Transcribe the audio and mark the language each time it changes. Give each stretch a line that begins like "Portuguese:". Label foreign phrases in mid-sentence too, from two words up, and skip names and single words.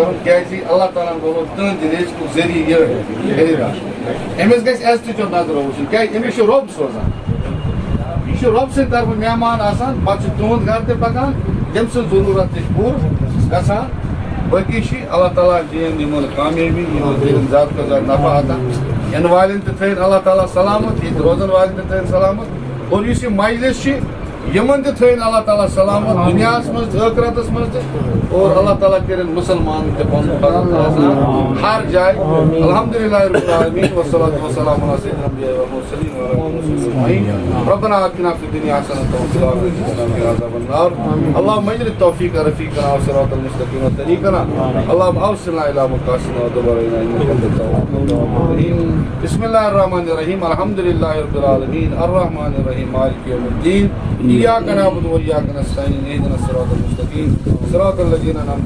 Arabic: الله تعالى
Kashmiri: बोलो तुंद रिज़्क़ जरिए खरीदार अमिस ग इज्जत नजर वुचन क्या अमिस रब सोजान यह रब सद तरफ मेहमान आसान पे तुंद घर ते पकान तम जरूरत पूर गसान बाकी
Arabic: الله تعالى
Kashmiri: दिन कामयाबी दिन ज्यादा तो ज्यादा नफा अता इन वाल
Arabic: الله تعالى
Kashmiri: सलामत ये रोजन वाल सलामत और इस मजलिस यमन थन
Arabic: الله تعالى
Kashmiri: सलामत दुनिया मज आखिरतस मज और
Arabic: الله تعالى
Kashmiri: कर मुसलमान हर जाए
Arabic: الحمد لله رب العالمين والصلاة والسلام على سيد الأنبياء والمرسلين وعلى أجمعين ربنا آتنا في الدنيا حسنة وفي الآخرة حسنة وقنا عذاب النار اللهم اجعل التوفيق رفيقنا والصراط المستقيم وطريقنا اللهم أوصلنا إلى مقاصدنا ودبرنا إنك أنت التواب الرحيم بسم الله الرحمن الرحيم الحمد لله رب العالمين الرحمن الرحيم مالك يوم الدين إياك نعبد وإياك نستعين اهدنا الصراط المستقيم صراط الذين أنعمت